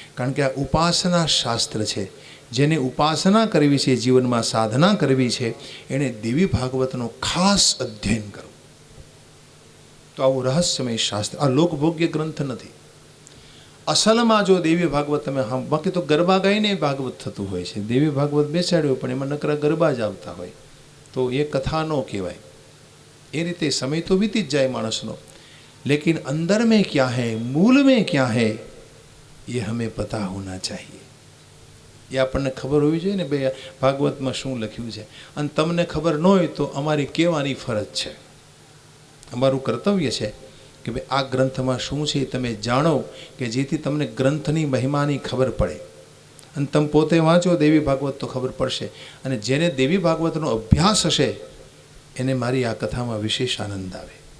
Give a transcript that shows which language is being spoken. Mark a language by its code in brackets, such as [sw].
[gu] કારણ કે આ ઉપાસના શાસ્ત્ર છે. જેને ઉપાસના કરવી છે, જીવનમાં સાધના કરવી છે, એણે દેવી ભાગવતનો ખાસ અધ્યયન કરવું. તો આવું રહસ્યમય શાસ્ત્ર, આ લોકભોગ્ય ગ્રંથ નથી. અસલમાં જો દેવી ભાગવત તમે બાકી તો ગરબા ગાઈને ભાગવત થતું હોય છે. દેવી ભાગવત બેસાડ્યો પણ એમાં નકરા ગરબા જ આવતા હોય, તો એ કથા ન કહેવાય. એ રીતે સમય તો વીતી જ જાય માણસનો, [hi] लेकिन अंदर में क्या है, मूल में क्या है, ये हमें पता होना चाहिए. [gu] એ આપણને ખબર હોવી જોઈએ ને ભાઈ ભાગવતમાં શું લખ્યું છે. અને તમને ખબર ન હોય તો અમારી કહેવાની ફરજ છે, અમારું કર્તવ્ય છે કે ભાઈ આ ગ્રંથમાં શું છે તમે જાણો, કે જેથી તમને ગ્રંથની મહિમાની ખબર પડે. અને તમે પોતે વાંચો દેવી ભાગવત તો ખબર પડશે. અને જેને દેવી ભાગવતનો અભ્યાસ હશે એને મારી આ કથામાં વિશેષ આનંદ આવે.